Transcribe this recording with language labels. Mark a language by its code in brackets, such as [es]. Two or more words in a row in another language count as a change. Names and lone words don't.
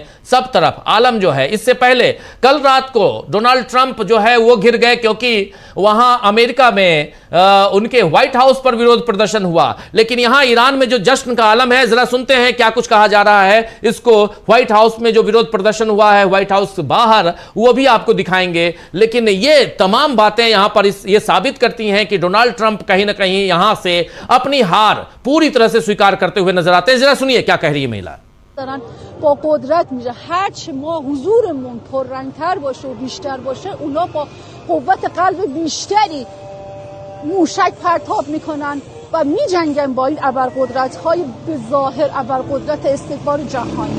[hi] सब तरफ आलम जो है, इससे पहले कल रात को डोनाल्ड ट्रंप जो है वो घिर गए क्योंकि वहां अमेरिका में उनके व्हाइट हाउस पर विरोध प्रदर्शन हुआ, लेकिन यहां ईरान में जो जश्न का आलम है, जरा सुनते हैं क्या कुछ कहा जा रहा है। इसको व्हाइट हाउस में जो विरोध प्रदर्शन हुआ है व्हाइट हाउस से बाहर, वो भी आपको दिखाएंगे। लेकिन ये तमाम बातें यहां पर ये साबित करती हैं कि डोनाल्ड ट्रंप कहीं ना कहीं यहां से अपनी हार पूरी तरह से स्वीकार करते हुए नजर आते हैं। जरा सुनिए क्या कह रही है महिला। [fa] دارن با قدرت میره هرچی ما حضورمون پررنگتر باشه و بیشتر باشه اونا با قوت قلب بیشتری موشک پرتاب میکنن و میجنگن با این ابرقدرت های به ظاهر ابرقدرت استکبار جهانی.